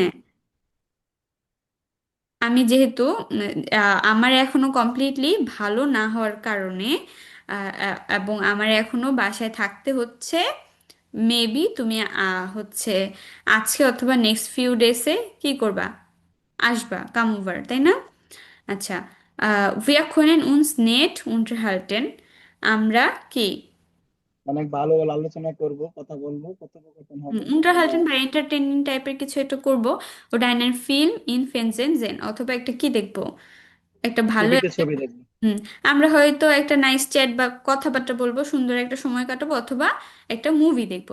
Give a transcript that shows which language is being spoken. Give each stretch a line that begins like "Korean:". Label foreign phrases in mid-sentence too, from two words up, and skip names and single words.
Bangla: হ্যাঁ, আমি যেহেতু আমার এখনো কমপ্লিটলি ভালো না হওয়ার কারণে এবং আমার এখনো বাসায় থাকতে হচ্ছে, মেবি তুমি হচ্ছে আজকে অথবা
English: next few days
Bangla: কি করবা, আসবা,
English: come over,
Bangla: তাই না? আচ্ছা,
German: wir können uns nett unterhalten,
Bangla: আমরা কি অনেক ভালো আলোচনা করব, কথা বলবো, কথোপকথন হবে আমরা। unterhalten বা এন্টারটেইনিং টাইপের কিছু একটা করব। ওটা একটা
German: Film im Fernsehen
Bangla: অথবা একটা কি দেখবো, একটা ভালো ছবিতে একটা ছবি দেখবো। হুম, আমরা হয়তো একটা
English: nice chat
Bangla: বা কথাবার্তা বলবো, সুন্দর একটা সময় কাটাবো, অথবা একটা মুভি দেখবো।